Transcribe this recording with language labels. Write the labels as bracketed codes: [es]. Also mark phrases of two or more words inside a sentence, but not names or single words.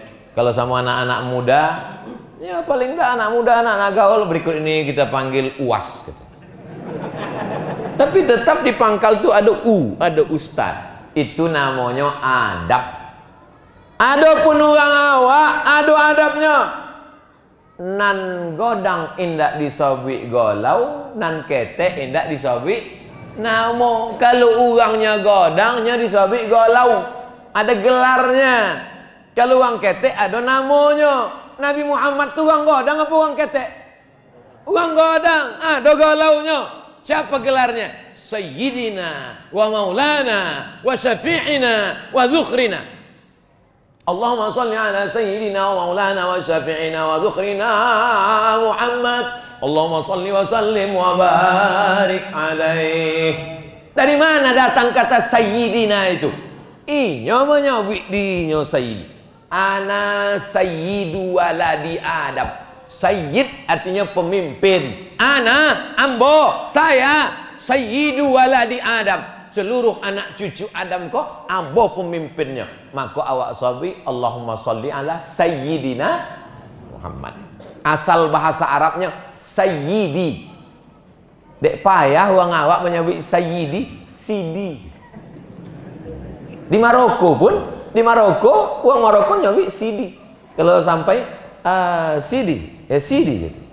[id] Kalau sama anak-anak muda, ya paling enggak anak muda, anak-anak gaul, berikut ini kita panggil UAS gitu. Tapi tetap di pangkal tuh ada ada ustad. Itu namanya adab. Adapun orang awak ada adabnya. [min] Nan godang indak disobik golau, nan ketek indak disobik namo. Kalau orangnya godangnya disobik golau, ada gelarnya. Kalau orang ketek ada namanya. Nabi Muhammad tu orang godang apa orang ketek? Orang godang, ada golaunya. [id] Siapa gelarnya? [ar] سيدنا ومولانا وشفيعنا وذخرنا. اللهم صل على سيدنا ومولانا وشفيعنا وذخرنا محمد. اللهم صل وسلم وبارك عليه. [id] Dari mana datang kata sayyidina itu? [min] Inya menyabik dinyo sayyid. [ar] أنا سيد ولد آدم. [id] Sayyid artinya pemimpin. [ar] Ana, ambo, saya سيد ولد آدم. [min] Seluruh anak cucu Adam kok ambo pemimpinnya. Maka awak sabi [ar] اللهم صل على سيدنا محمد. [id] Asal bahasa Arabnya sayyidi. [min] Dek payah orang awak menyebut sayyidi, sidi. [id] Di Maroko pun, di Maroko orang Maroko nyebut sidi. Kalau sampai sidi, sidi gitu.